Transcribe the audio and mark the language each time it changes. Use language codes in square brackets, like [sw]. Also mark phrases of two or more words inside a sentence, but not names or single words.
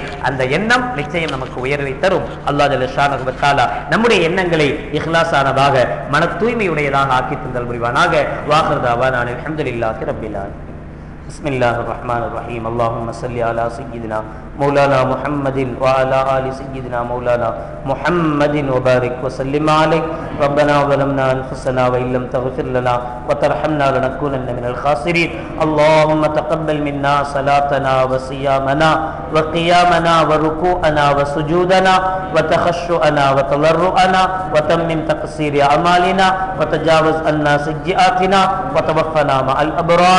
[ta] அந்த எண்ணம் நிச்சயம் நமக்கு உயர்வை தரும். [ar] الله جل شأنه وتعالى [ta] நம்முடைய எண்ணங்களை இஹ்லாஸானதாக, மன தூய்மையுடையதாக ஆக்கி தந்தல் புரிவானாக. [ar] وآخر دعوانا الحمد لله رب العالمين. بسم الله الرحمن الرحيم. اللهم صل على سيدنا مولانا محمد وعلى آل سيدنا مولانا محمد وبارك وسلم عليه. ரப்பனா ظلمنا انفسنا وان لم تغفر لنا وترحمنا لنكونن من الخاسرين. اللهم تقبل منا صلاتنا وصيامنا وقيامنا وركوعنا وسجودنا وتخشعنا وتضرعنا وتمم تقصير اعمالنا وتجاوز عنا سيئاتنا وتوفنا مع الابرار.